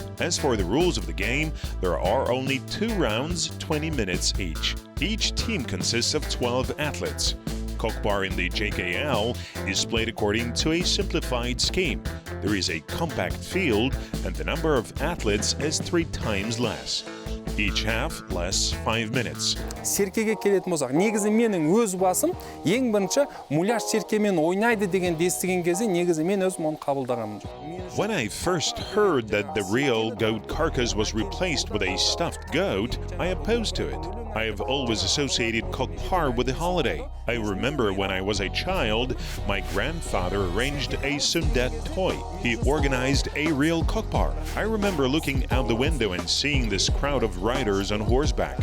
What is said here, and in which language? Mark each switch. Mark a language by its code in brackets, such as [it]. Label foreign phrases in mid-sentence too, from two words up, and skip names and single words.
[en] As for the rules of the game, there are only 2 rounds, 20 minutes each. Each team consists of 12 athletes. Kokpar in the JKL is played according to a simplified scheme. There is a compact field and the number of athletes is 3 times less. Each half lasts 5 minutes. [kk] Серкеге келетін болсақ, негізі менің өз басым ең бірінші муляж серкемен ойнайды дегенді естіген кезде негізі мен өзім оны қабылдағанмын. [en] When I first heard that the real goat carcass was replaced with a stuffed goat, I opposed to it. I have always associated Kokpar with a holiday. I remember when I was a child, my grandfather arranged a sundet toy. He organized a real Kokpar. I remember looking out the window and seeing this crowd of riders on horseback.